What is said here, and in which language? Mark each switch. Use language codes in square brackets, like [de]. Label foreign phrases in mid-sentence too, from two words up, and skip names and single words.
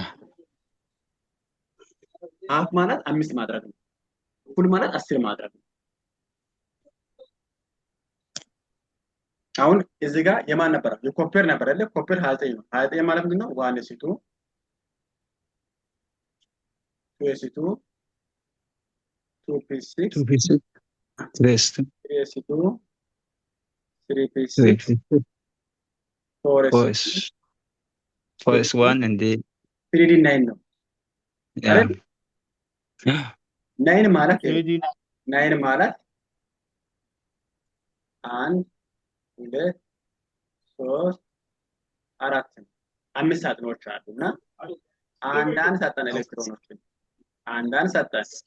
[am] ሃፍ ማለት 5 ማድረግ ነው። ፉል ማለት 10 ማድረግ ነው። አሁን እዚህ ጋር የማን ነበር? የኮፐር ነበር አይደል? ኮፐር 29 ነው። 29 ማለት ምንድነው? 1s2 2s2 2p6 2p6 3s2 3s2 3p6 3p6 4s2 [en] 4s1 and the [am] 3d9 ነው [en] yeah [am] አይደል? 9 ማለት 9 ማለት 1 2 3 4 5 ሳጥኖች አሉና አንዳንድ ሰጠን ኤሌክትሮኖችን አንዳንድ ሰጠን